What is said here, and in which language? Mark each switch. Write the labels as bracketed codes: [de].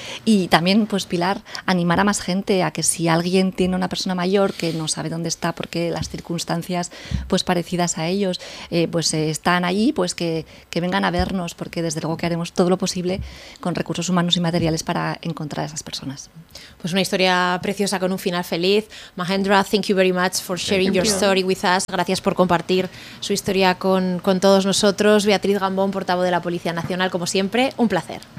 [es] Y también, pues, Pilar, animar a más gente a que si alguien tiene una persona mayor que no sabe dónde está porque las circunstancias, pues, parecidas a ellos, están allí, pues que vengan a vernos, porque desde luego que haremos todo lo posible con recursos humanos y materiales para encontrar a esas personas. Pues una historia preciosa con un final feliz. [en] Mahendra, thank you very much for sharing your story with us. [es] Gracias por compartir su historia con todos nosotros. Beatriz Gambón, portavoz de la Policía Nacional, como siempre, un placer.